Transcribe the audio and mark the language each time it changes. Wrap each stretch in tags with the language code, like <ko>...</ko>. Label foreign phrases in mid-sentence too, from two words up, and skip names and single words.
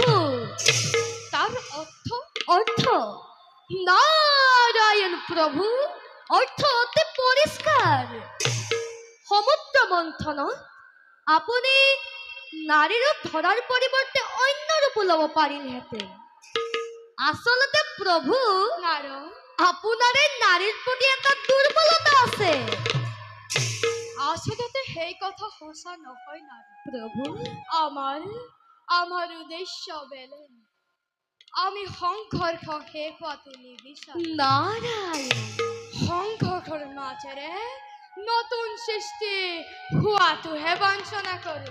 <bn>তার অর্থ অর্থ নারায়ণ প্রভু, অর্থ অতি পরিষ্কার। সমুদ্র মন্থন আপনি নারীর রূপ ধরার পরিবর্তে অন্য রূপ লব পারিলেহেঁতেন। আসলতে প্রভু নারদ, আপনার এই নারীর প্রতি একটা দুর্বলতা আছে।</bn> <as>আচলতে সেই কথা সঁচা নহয় নাৰী। প্রভু আমাৰ উদ্দেশ্য বেলেগ। আমি সংঘৰ্ষ শেষ হোৱাটো নিবিচাৰো। নারায়ণ সংঘৰ্ষৰ মাজেৰে নতুন সৃষ্টি হোৱাটোহে বাঞ্ছনা কৰো।</as>